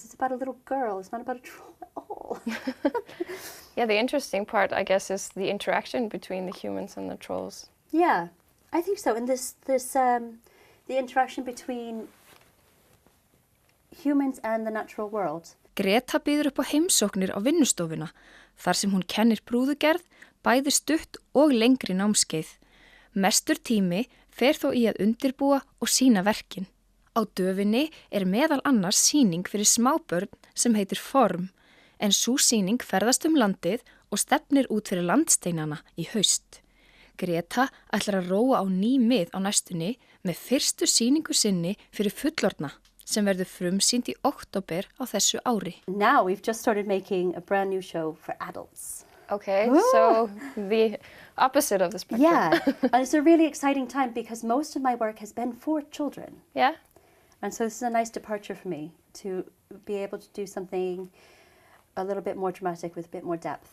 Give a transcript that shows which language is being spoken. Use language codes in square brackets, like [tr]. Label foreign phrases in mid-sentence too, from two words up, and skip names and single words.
[en] It's about a little girl. It's not about a troll at all. Yeah, the interesting part, I guess, is the interaction between the humans and the trolls. Yeah, I think so. And the interaction between humans and the natural world. [is] Greta býður upp á heimsóknir á vinnustofuna, þar sem hún kennir brúðugerð, bæði stutt og lengri námskeið. Mestur tími fer þó í að undirbúa og sýna verkin. Á döfinni meðal annars sýning fyrir smábörn sem heitir Form, en sú sýning ferðast landið og stefnir út fyrir landsteinana í haust. Greta ætlar að róa á ný mið á næstunni með fyrstu sýningu sinni fyrir fullorðna sem verður frumsýnd í október á þessu ári. [en] Now we've just started making a brand new show for adults. Okay, so the opposite of the spectrum. Yeah, and it's a really exciting time because most of my work has been for children. Yeah. And so this is a nice departure for me to be able to do something a little bit more dramatic with a bit more depth.